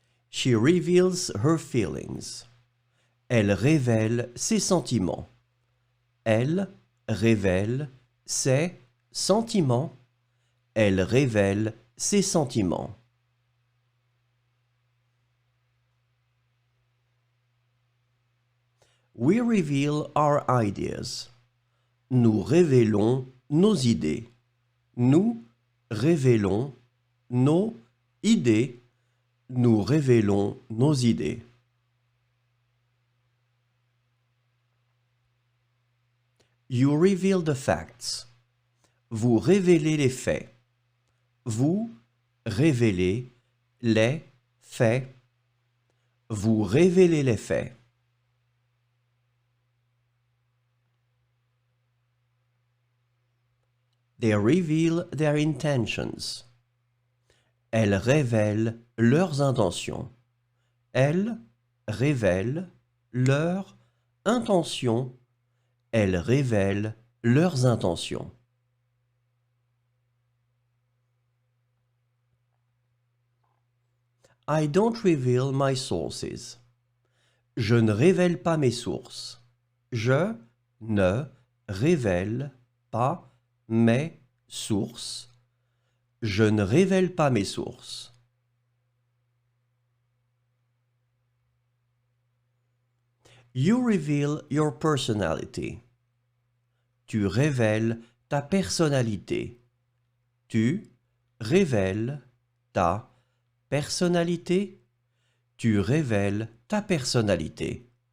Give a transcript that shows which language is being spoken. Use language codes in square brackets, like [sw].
[en] She reveals her feelings. [fr] Elle révèle ses sentiments. Elle révèle ses sentiments. Elle révèle ses sentiments. [en] We reveal our ideas. [fr] Nous révélons nos idées. Nous révélons nos idées. Nous révélons nos idées. [en] You reveal the facts. [fr] Vous révélez les faits. Vous révélez les faits. Vous révélez les faits. [en] They reveal their intentions. [fr] Elles révèlent leurs intentions. Elles révèlent leurs intentions. Elles révèlent leurs intentions. [en] I don't reveal my sources. [fr] Je ne révèle pas mes sources. Je ne révèle pas mes sources. Je ne révèle pas mes sources. [en] You reveal your personality. [fr] Tu révèles ta personnalité. Tu révèles ta personnalité. Tu révèles ta personnalité.